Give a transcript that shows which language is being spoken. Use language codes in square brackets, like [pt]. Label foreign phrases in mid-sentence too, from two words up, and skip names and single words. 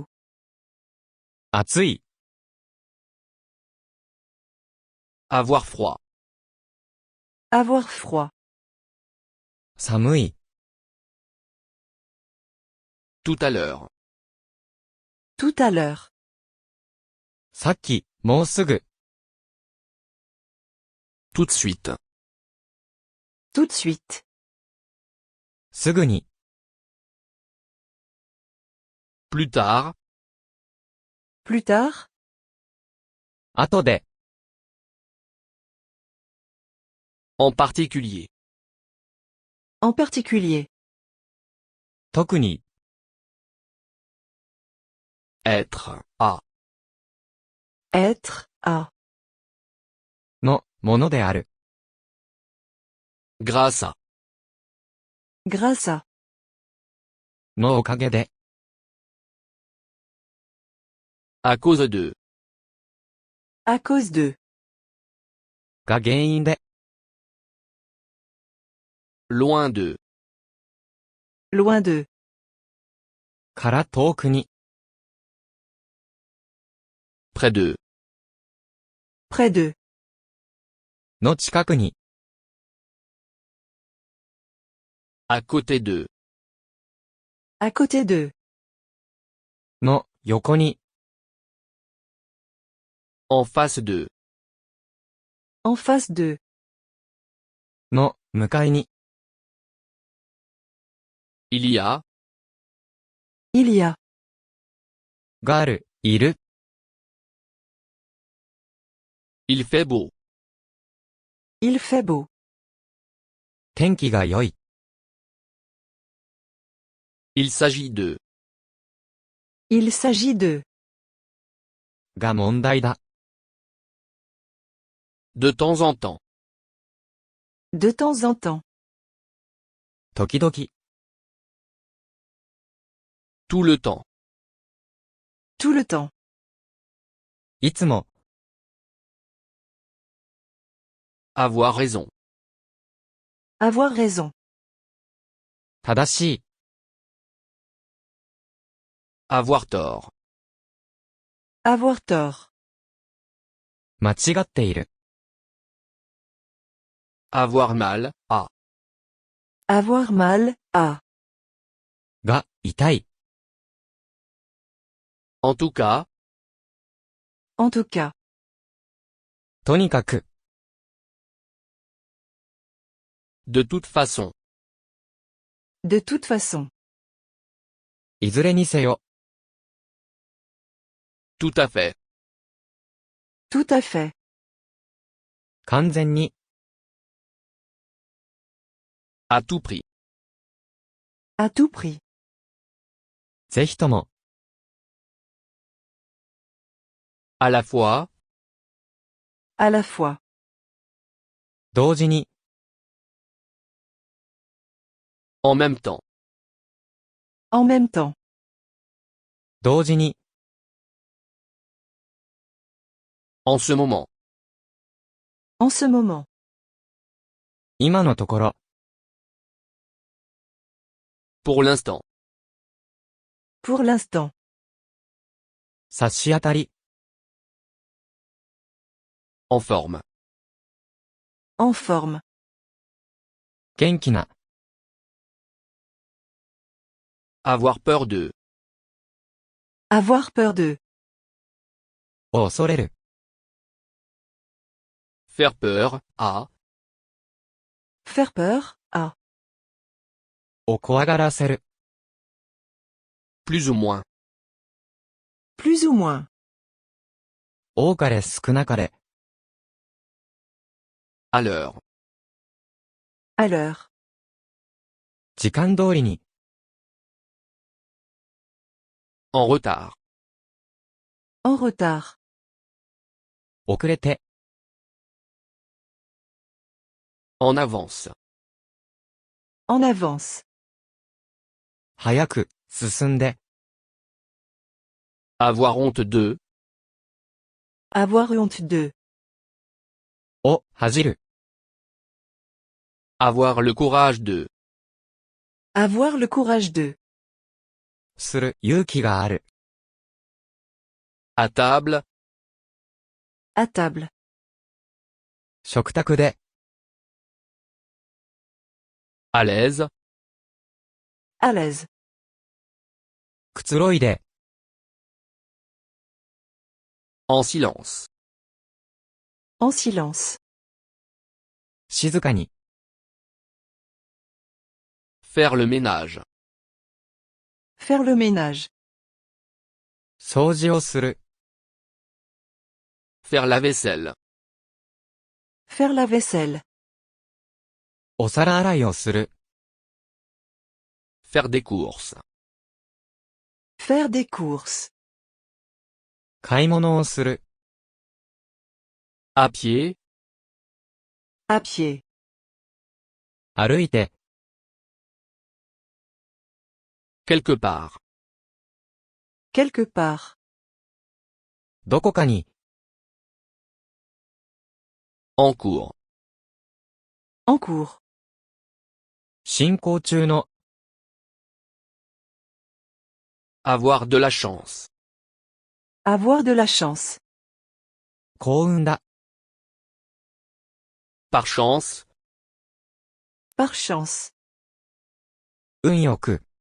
[ja] 暑い。 [fr] Avoir froid. Avoir froid. [ja] 寒い。 [fr] Tout à l'heure. Tout à l'heure. [ja] さっき、もうすぐ。 [fr] Tout de suite. Tout de suite. [ja] すぐに。 [fr] Plus tard. Plus tard. [ja] 後で。 [fr] En particulier. En particulier. [ja] 特に。 [fr] Être. À. Être. À. [ja] の、ものである。 [fr] Grâce à. Grâce à. [ja] のおかげで。 [fr] À cause de. À cause de. [ja] が原因で。 [fr] Loin de. Loin de. [ja] から遠くに。 [fr] Près de. Près de. [ja] の近くに。 [fr] À côté de. À côté de. [ja] の、横に。 [fr] En face de. En face de. [ja] の、向かいに。 [fr] Il y a. Il y a. [ja] がある、いる。 [fr] Il fait beau. Il fait beau. [ja] 天気が良い。 [fr] Il s'agit de. Il s'agit de. [ja] が問題だ。 [fr] De temps en temps. De temps en temps. [ja] 時々。 [fr] Tout le temps. Tout le temps. [ja] いつも。 [fr] Avoir raison. Avoir raison. [ja] 正しい。 [fr] Avoir tort. Avoir tort. [ja] 間違っている。 [fr] Avoir mal. À. Avoir mal. À. [ja] が、痛い。 [fr] En tout cas. En tout cas. [ja] とにかく。 [fr] De toute façon. De toute façon. [ja] いずれにせよ。 [fr] Tout à fait. Tout à fait. [ja] 完全に。 [fr] À tout prix. À tout prix. [ja] ぜひとも。 [fr] À la fois. À la fois. [ja] 同時に。 [fr] En même temps. En même temps. [ja] 同時に。 [fr] En ce moment. En ce moment. [ja] 今のところ。 [fr] Pour l'instant. Pour l'instant. [ja] 差し当たり。 [fr] En forme. En forme. [ja] 元気な。 [fr] Avoir peur de. Avoir peur de. [ja] を恐れる。 [fr] Faire peur. À. Faire peur. À. [ja] を怖がらせる。 [fr] plus ou moins, Plus ou moins. [ja] 多かれ少なかれ。 [fr] à l'heure, À l'heure. [ja] 時間通りに。 [fr] en retard, En retard. [ja] 遅れて。 [fr] en avance, En avance. [ja] 早く、進んで。 [fr] avoir honte de, Avoir honte de. [ja] を、恥じる。 [fr] avoir le courage de, Avoir le courage de. [ja] する、勇気がある。 [fr] à table, À table. [ja] 食卓で。 [fr] à l'aise, À l'aise. [ja] くつろいで。 [fr] en silence, En silence. [ja] 静かに。 [fr] faire le ménage, Faire le ménage. [ja] 掃除をする。 [fr] faire la vaisselle, Faire la vaisselle. [ja] お皿洗いをする。 [fr] faire des courses, Faire des courses. [ja] 買い物をする。 [fr] à pied, À pied. [ja] 歩いて。 [fr] quelque part, Quelque part. [ja] どこかに。 [fr] en cours, En cours. [ja] 進行中の。 [fr] avoir de la chance, Avoir de la chance. [ja] 幸運だ。 [fr] par chance, Par chance. [ja] 運よく。